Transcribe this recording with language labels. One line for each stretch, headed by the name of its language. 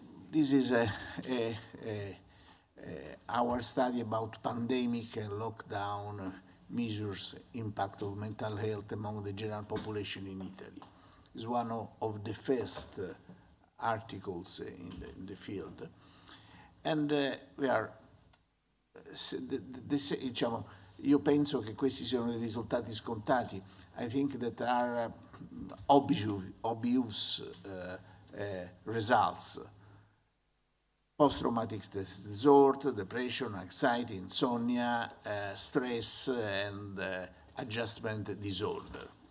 English: This is our study about pandemic and lockdown measures impact of mental health among the general population in Italy. It's one of the first articles in the field. And we are,
Italian: diciamo, io penso che questi siano dei risultati scontati.
English: I think that are obvious results. Post-traumatic stress disorder, depression, anxiety, insomnia, stress, and adjustment disorder.